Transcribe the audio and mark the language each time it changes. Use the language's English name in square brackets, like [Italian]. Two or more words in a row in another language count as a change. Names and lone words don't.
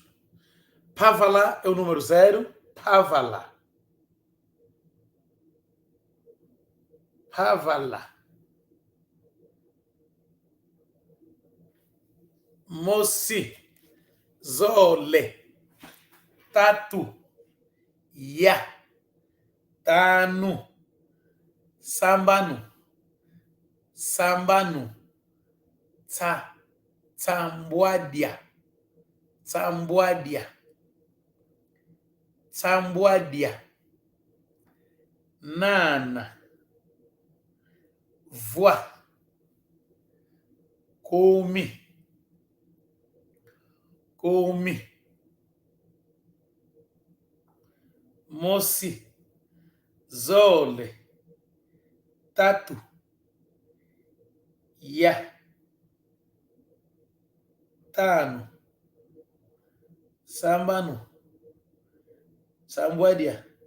[Portuguese] Pavala é o número 0. [Kongo] Pavala. Pavala. Mosi. Zole. Tatu. Ya. Tanu. Sambanu. Sambanu. Tsa. Tsambwadia. Tsambwadia. Tsambwadia. Nana. Voa. Come. Come. Mosi. Zole. Tatu. Ya. Tano. Sambano. Sambwadia.